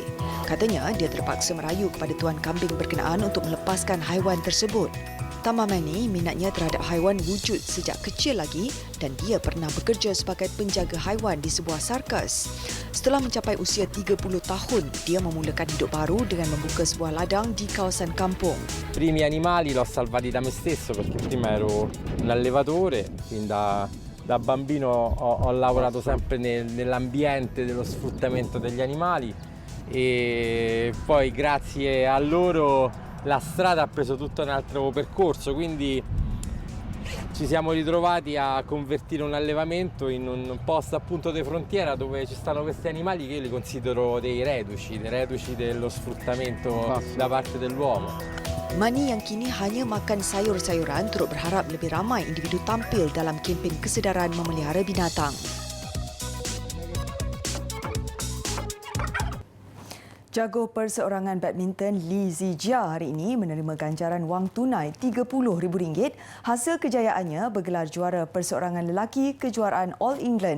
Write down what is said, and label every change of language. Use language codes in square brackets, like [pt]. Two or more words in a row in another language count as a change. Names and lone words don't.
[ms] Katanya dia terpaksa merayu kepada tuan kambing berkenaan untuk melepaskan haiwan tersebut. Tambah Manny, minatnya terhadap haiwan wujud sejak kecil lagi dan dia pernah bekerja sebagai penjaga haiwan di sebuah sarkas. Setelah mencapai usia 30 tahun, dia memulakan hidup baru dengan membuka sebuah ladang di kawasan kampung. [it] Primi animali l'ho salvati da me stesso perché prima ero un allevatore, quindi da bambino ho lavorato sempre nell'ambiente dello sfruttamento degli animali e poi grazie a loro la strada ha preso tutto un altro percorso, quindi ci siamo ritrovati a convertire un allevamento in un posto appunto di frontiera dove ci stanno questi animali che io li considero dei reduci dello sfruttamento da parte dell'uomo. [ms] Manny yang kini hanya makan sayur-sayuran turut berharap lebih ramai individu tampil dalam kempen kesedaran memelihara binatang. Jago perseorangan badminton Lee Zijia hari ini menerima ganjaran wang tunai RM30,000 hasil kejayaannya bergelar juara perseorangan lelaki kejuaraan All England.